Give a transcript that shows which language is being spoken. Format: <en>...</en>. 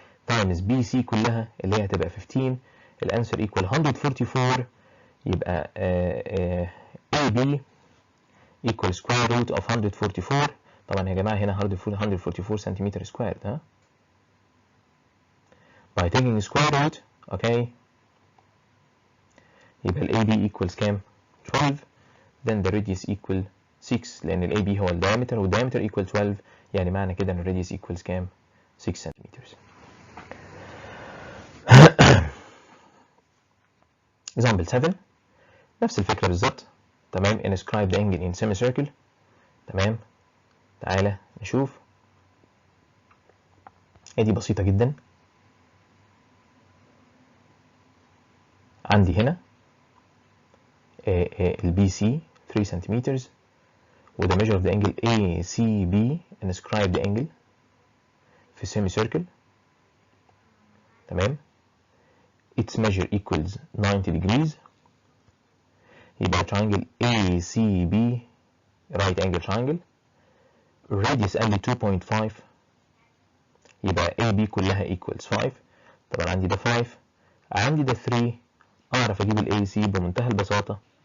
<ar>times BC كلها اللي هي هتبقى 15.</ar> <en>الانسر equal 144. يبقى AB equal square root of 144.</en> <ar>طبعا يا جماعة هنا 144 سنتيمتر سكوير ها.</ar> <en>by taking square root okay يبقى ال AB equals كام؟ 12. then the radius equal 6</en> <ar>لأن ال AB هو ال diameter وال diameter equal 12 يعني معنى كده إن ال radius equals كام؟ 6 centimeters. example 7 نفس الفكرة بالظبط.</ar> <en>تمام. inscribe the angle in semicircle. تمام. تعالى نشوف.</en> <ar>دي بسيطة جدا. عندي هنا</ar> <en>ال BC 3 centimeters و the measure of the angle ACB inscribe the angle في semicircle.</en> <ar>تمام.</ar> <en>its measure equals 90 degrees. يبقى triangle ACB right angle triangle radius</en> <ar>قال لي</ar> <en>2.5 يبقى AB كلها equals 5.</en> <ar>طبعا عندي ده 5 عندي ده 3 اعرف اجيب ال AC بمنتهى البساطة.</ar>